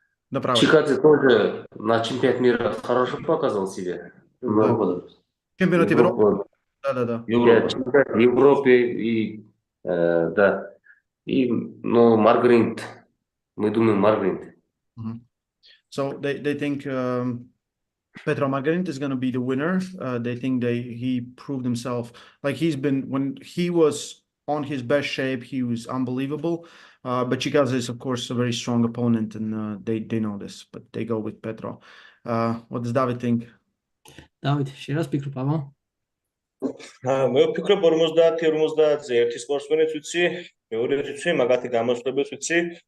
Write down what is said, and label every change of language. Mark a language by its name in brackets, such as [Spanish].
[Russian] Направо. Чикадзе тоже на чемпионат мира хорошо показывал себя. Чемпионат Европы? Да. Чемпионат Европы и да. Но Маргаринт, мы думаем Маргаринт. [English] So they think Petro Margarit is going to be the winner. They think he proved himself like when he was on his best shape, he was unbelievable. But Chikaze is of course a very strong opponent, and they know this, but they go with Petro. What does David think? [Georgian] David, შენ რას ფიქრობ, აბა? მე ვფიქრობ 50-50-ზე ერთი სპორტსმენიც ვიცი, მეორეც ვიცი, მაგათი გამოსვლებიც ვიცი.